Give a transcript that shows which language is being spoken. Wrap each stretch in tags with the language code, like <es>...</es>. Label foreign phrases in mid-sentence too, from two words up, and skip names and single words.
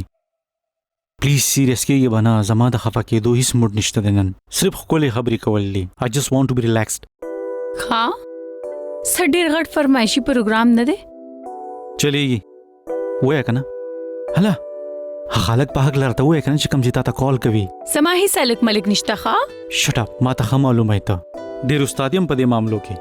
<en>please serious</en> <ps>کېږي به نه. زما د خفه کېدو هیڅ موډ نشته دی نن. صرف ښکلې خبرې کول دي.</ps> <en>I just want to be relaxed.</en> <ps>ښه څه ډېر غټ فرمایشي پروګرام نه دی. چلیږي ووایه که نه. هله خلک په حق لرته ووایه که نه چې کوم چې تا ته کال کوي. زما هیڅ هلک ملک نشته. ښه</ps> <en>shut up.</en> <ps>ما ته ښه معلومه یې ته ډېر استاد یم په دې معاملو کې.</ps>